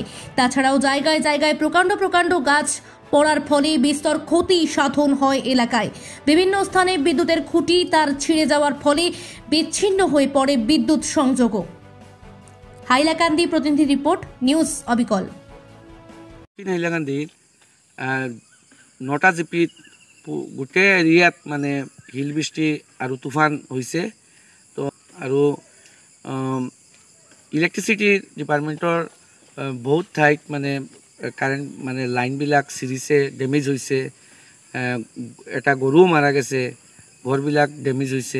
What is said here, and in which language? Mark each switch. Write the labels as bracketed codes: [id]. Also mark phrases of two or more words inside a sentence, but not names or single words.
[bn] তাছাড়াও জায়গায় জায়গায় প্রকাণ্ড প্রকাণ্ড গাছ পড়ার ফলে বিস্তর ক্ষতি সাধন হয় এলাকায়। বিভিন্ন স্থানে বিদ্যুতের খুঁটি তার ছিঁড়ে যাওয়ার ফলে বিচ্ছিন্ন হয়ে পড়ে বিদ্যুৎ সংযোগও। হাইলাকান্দি প্রতিনিধি রিপোর্ট, নিউজ অবিকল। [as] হাইলাকান্দি 9টা জিপিত গোটেই এৰিয়াত মানে হিল বৃষ্টি আৰু তুফান হৈছে। তো আৰু [en] electricity department's [as] বহুত ঠাইত মানে কাৰেণ্ট মানে লাইনবিলাক ছিৰিছে, ডেমেজ হৈছে, এটা গৰুও মাৰা গৈছে, ঘৰবিলাক ডেমেজ হৈছে।